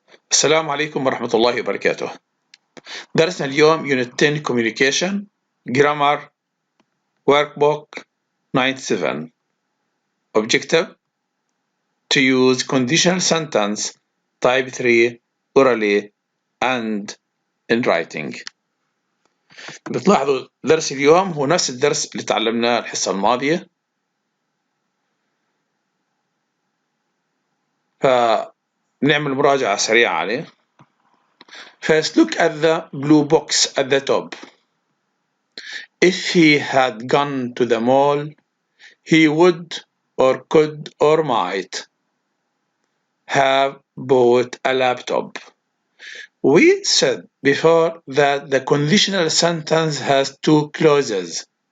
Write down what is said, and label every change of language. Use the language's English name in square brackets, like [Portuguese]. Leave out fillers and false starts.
[Arabic] السلام عليكم ورحمة الله وبركاته. درسنا اليوم [English] Unit 10 Communication Grammar workbook 97. Objective: to use conditional sentence type 3 orally and in writing. [Arabic] بتلاحظوا درس اليوم هو نفس الدرس اللي تعلمناه الحصة الماضية، فنعمل مراجعة سريعة عليه. [English] First, look at the blue box at the top. If he had gone to the mall, he would or could or might have bought a laptop. We said before that the conditional sentence has two clauses.